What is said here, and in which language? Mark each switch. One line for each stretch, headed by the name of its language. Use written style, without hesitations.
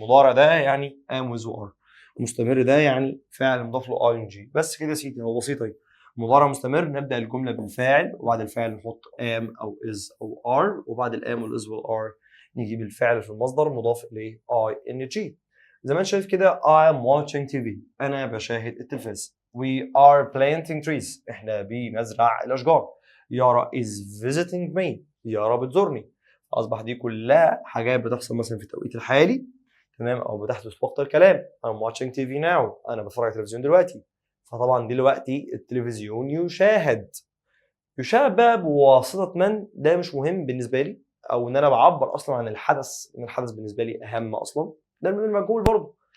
Arabic: مضارع ده يعني am with are، مستمر ده يعني فعل مضاف له ing، بس كده يا سيدي، هو بسيطه اهي. مضارع مستمر نبدا الجمله بالفاعل، وبعد الفاعل نحط am او is او are، وبعد الام والاز والار نجيب الفعل في المصدر مضاف اليه ing. زي ما انت شايف كده
English: I am watching TV،
Arabic: انا بشاهد التلفاز.
English: We are planting trees،
Arabic: احنا بنزرع الاشجار. يارا
English: is visiting me،
Arabic: يارا بتزورني. اصبح دي كلها حاجات بتحصل مثلا في التوقيت الحالي، تمام، او بتحدث وقت الكلام.
English: I'm watching TV now،
Arabic: انا بتفرج على التلفزيون دلوقتي. فطبعا دلوقتي التلفزيون يشاهد بقى بواسطه من، ده مش مهم بالنسبه لي، او ان انا بعبر اصلا عن الحدث، ان الحدث بالنسبه لي اهم اصلا، ده المبني المجهول برضه.